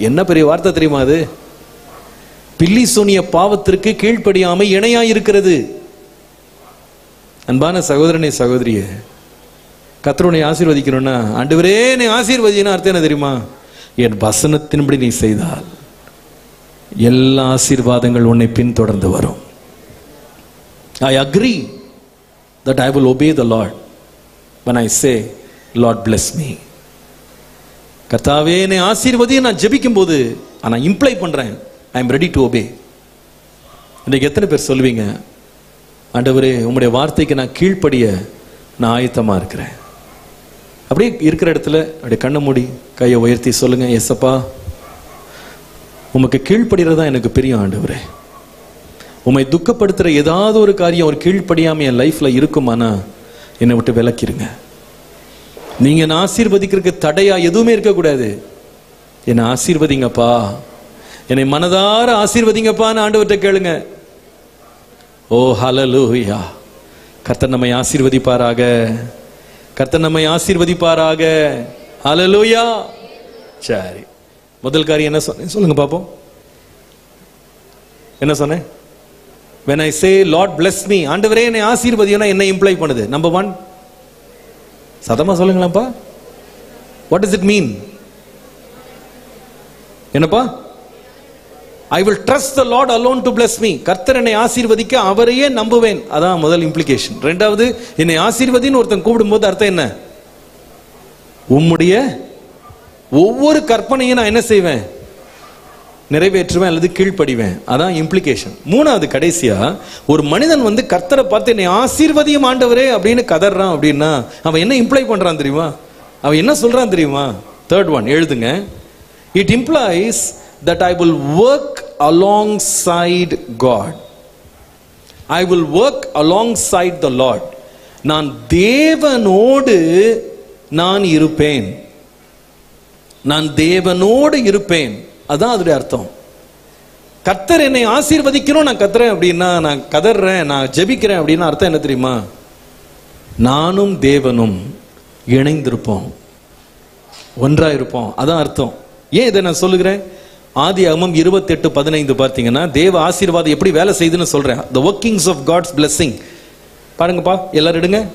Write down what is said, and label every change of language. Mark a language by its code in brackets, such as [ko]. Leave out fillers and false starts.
[ta] என்ன பெரிய வார்த்தை தெரியுமா அது? பில்லி சூனிய பாவத்திற்கு கீழ்ப்படியாம இணையா இருக்கிறது. அன்பான சகோதரனே சகோதரியே, கர்த்தரை ஆசீர்வதிக்கணும்னா ஆண்டவரே நீ ஆசீர்வதினா அர்த்தம் என்ன தெரியுமா? என் வசனத்தின்படி நீ செய்தால் எல்லா ஆசீர்வாதங்கள் உன்னை பின்தொடர்ந்து வரும். [en] I agree that I will obey the Lord when I say Lord bless me. [ta] கர்த்தாவே என்னை ஆசீர்வதி நான் ஜெபிக்கும் போது நான் இம்ப்ளை பண்றேன், [en] I am ready to obey. [ta] இன்னைக்கு எத்தனை பேர் சொல்லுவீங்க, ஆண்டவரே உம்முடைய வார்த்தைக்கு நான் கீழ்ப்படிய நான் ஆயத்தமா இருக்கிறேன்? அப்படியே இருக்கிற இடத்துல அப்படியே கண்ணை மூடி கையை உயர்த்தி சொல்லுங்க, ஏசப்பா உமக்கு கீழ்ப்படுகிறதா எனக்கு பிரியம் ஆண்டவரே. உம்மை துக்கப்படுத்துற ஏதாவது ஒரு காரியம் ஒரு கீழ்ப்படியாம என் லைஃப்ல இருக்குமானா என்னை விட்டு விலக்கிருங்க. நீங்க என்ன ஆசீர்வதிக்கிறதுக்கு தடையா எதுவுமே இருக்கக்கூடாது. என்னை ஆசீர்வதிங்கப்பா, என்னை மனதார ஆசீர்வதிங்கப்பான்னு ஆண்டவர்கிட்ட கேளுங்க. ஓ ஹல்லேலூயா. கர்த்தர் நம்மை ஆசீர்வதிப்பாராக, கர்த்தர் நம்மை ஆசீர்வதிப்பாராக. ஹல்லேலூயா. சரி, முதல் காரியம் என்ன சொன்னேன் சொல்லுங்க பாப்போம். என்ன சொன்னேன்? [en] when I say Lord bless me, [ta] ஆண்டவரே என்னை ஆசீர்வதினா என்ன இம்ப்ளை பண்ணுது? Number 1, சதமா சொல்லுங்களாப்பா, [en] what does it mean? [ta] என்னப்பா? [en] I will trust the Lord alone to bless me. [ta] கர்த்தர் என்னை ஆசீர்வதிக்க அவரையே நம்புவேன். அதான் முதல் இம்ப்ளிகேஷன். ரெண்டாவது, என்னை ஆசீர்வதின்னு ஒருத்தன் கூப்பிடும்போது அர்த்தம் என்ன? உம்முடைய ஒவ்வொரு கற்பனையும் நான் என்ன செய்வேன்? நிறைவேற்றுவேன் அல்லது கீழ்ப்படிவேன். அதான் இம்ப்ளிகேஷன். மூணாவது, கடைசியா ஒரு மனிதன் கர்த்தரை பார்த்து என்னை ஆசீர்வதியும் ஆண்டவரே அப்படின்னு கதறான் அப்படின்னா அவன் என்ன இம்ப்ளை பண்றான் தெரியுமா? அவன் என்ன சொல்றான் தெரியுமா? தேர்ட் ஒன் எழுதுங்க. [en] It implies that I will work alongside God. I will work alongside the Lord. [ta] நான் தேவனோடு நான் இருப்பேன், நான் தேவனோடு இருப்பேன். அதான் அதோட அர்த்தம். கர்த்தர் என்னை ஆசீர்வதிக்கணும் நான் கத்துறேன் அப்படின்னா, நான் கதறேன், நான் ஜெபிக்கிறேன் அப்படின்னா அர்த்தம் என்ன தெரியுமா? நானும் தேவனும் இணைந்திருப்போம், ஒன்றா இருப்போம். அதான் அர்த்தம். ஏன் இதை நான் சொல்லுகிறேன்? ஆதியாகமம் 28:15 பார்த்தீங்கன்னா தேவ ஆசீர்வாதம் எப்படி வேலை செய்யுதுன்னு சொல்றேன். [en] the workings of God's blessing [ta] பாருங்கப்பா, எல்லாரும் எடுங்க.